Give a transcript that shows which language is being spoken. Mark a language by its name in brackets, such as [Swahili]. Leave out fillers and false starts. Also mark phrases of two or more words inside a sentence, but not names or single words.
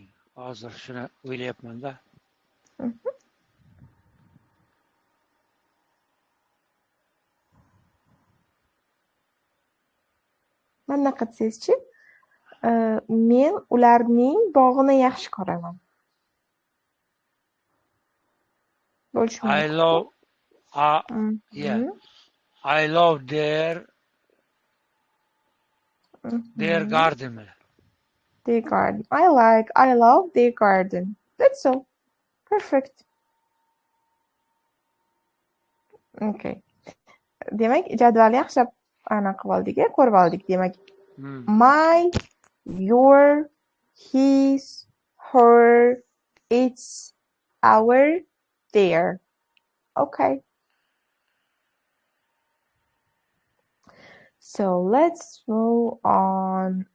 [Uzbek] Hozir shuni o'ylayapman-da. Mana qilsangiz-chi, men ularning bog'ini yaxshi ko'raman. [English] I love I love their garden. Their garden. I love their garden. That's all. Perfect. Okay. [Uzbek] Demak, jadvalni yaxshilab aniq qilib oldik, ko'rib oldik. Demak, [English] my, your, his, her, its, our, their. Okay. So let's move on.